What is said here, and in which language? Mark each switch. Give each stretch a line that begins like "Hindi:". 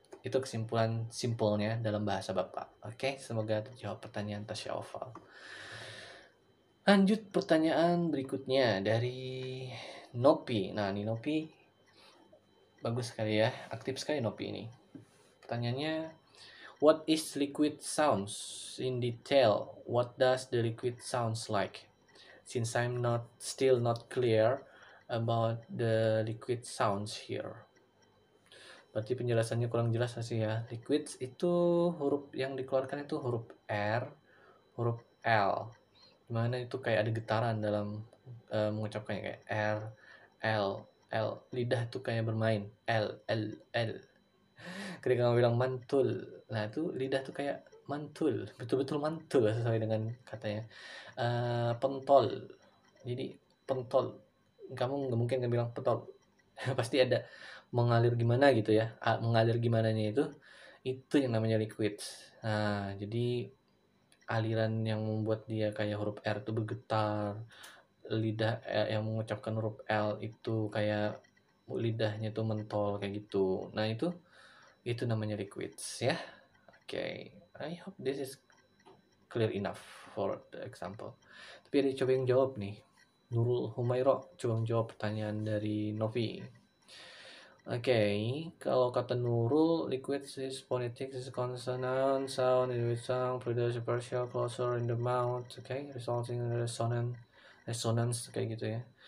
Indonesian: Itu kesimpulan simpelnya dalam bahasa Bapak. Oke, semoga terjawab pertanyaan Tasya Oval. Lanjut pertanyaan berikutnya dari Nopi. Nah, ini Nopi bagus sekali ya, aktif sekali Nopi ini. Pertanyaannya,
English: what is liquid sounds in detail? What does the liquid sounds like? Since I'm still not clear about the liquid sounds here.
Indonesian: Berarti penjelasannya kurang jelas sih ya. Liquids itu huruf yang dikeluarkan itu huruf R, huruf L. Dimana itu kayak ada getaran dalam mengucapkannya, kayak R, L, L. Lidah itu kayak bermain. L, L, L. Ketika kamu bilang mantul, nah itu lidah tuh kayak mantul, betul-betul mantul sesuai dengan katanya. Pentol, jadi pentol. Kamu nggak mungkin kan bilang pentol, pasti ada mengalir gimana gitu ya. Mengalir gimana nya itu yang namanya liquid. Nah, jadi aliran yang membuat dia kayak huruf R itu bergetar, lidah yang mengucapkan huruf L itu kayak lidahnya tuh mentol kayak gitu. Nah, itu namanya liquids ya.
English: Oke, I hope this is clear enough for the example.
Indonesian: Tapi ada coba yang jawab nih. Nurul Humairo coba menjawab pertanyaan dari Novi.
English: Oke,
Indonesian: kalau kata Nurul,
English: liquid is phonetics is consonant sound in which sound produce a partial closure in the mouth, okay, resulting in resonance
Indonesian: kayak gitu ya.